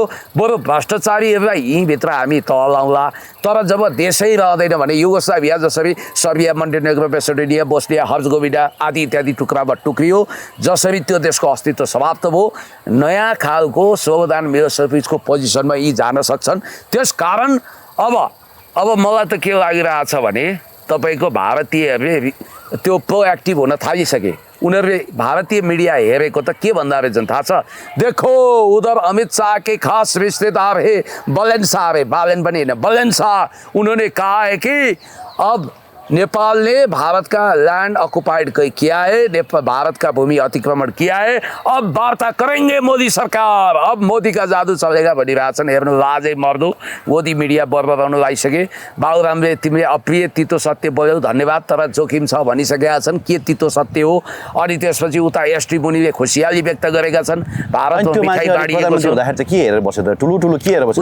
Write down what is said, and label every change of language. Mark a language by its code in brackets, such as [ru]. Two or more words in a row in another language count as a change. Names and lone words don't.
[ne] बरु भ्रष्टाचारीहरूलाई यहीँभित्र हामी तलाउँला, तर जब देशै रहँदैन भने युगोस्लाभिया जसरी सर्बिया, मन्टेनेग्रो, मेसेडोनिया, बोस्निया, हर्जगोभिना आदि इत्यादि टुक्रामा टुक्रियो, जसरी त्यो देशको अस्तित्व समाप्त भयो, नयाँ खालको स्लोबोदान मिलोसेभिचको पोजिसनमा यी जान सक्छन्। त्यसकारण अब मलाई त के लागिरहेछ भने तपाईँको भारतीयहरूले त्यो प्रोएक्टिभ हुन थालिसके। उनीहरूले भारतीय मीडिया हेरेको त के भन्दा रहेछन् थाहा छ? [hi] देखो उधर अमित शाह के खास रिश्तेदार है बलेन शाह रे, [ne] बालेन पनि होइन बलेन शाह, [hi] उन्होंने कहा है कि अब नेपाल ने भारत का लैंड ऑक्युपाइड किया है, भारत का भूमि अतिक्रमण किया है, अब वार्ता करेंगे मोदी सरकार, अब मोदी का जादू चलेगा भनिरहेछन्। [ne] हेर्नु लाजै मर्दो मोदी मिडिया बर्बराउन लागिसके। बाबुरामले तिमीले अप्रिय तितो सत्य बोल्यौ धन्यवाद, तर जोखिम छ भनिसकेका छन्। के तितो सत्य हो? अनि त्यसपछि उता एसटी मुनिले खुसियाली व्यक्त गरेका छन्। भारतमा मिठाई बाँडिएको छ। हुँदाखेरि चाहिँ के हेरेर बस्यो त? ठुलो ठुलो के हेरेर बस्यो?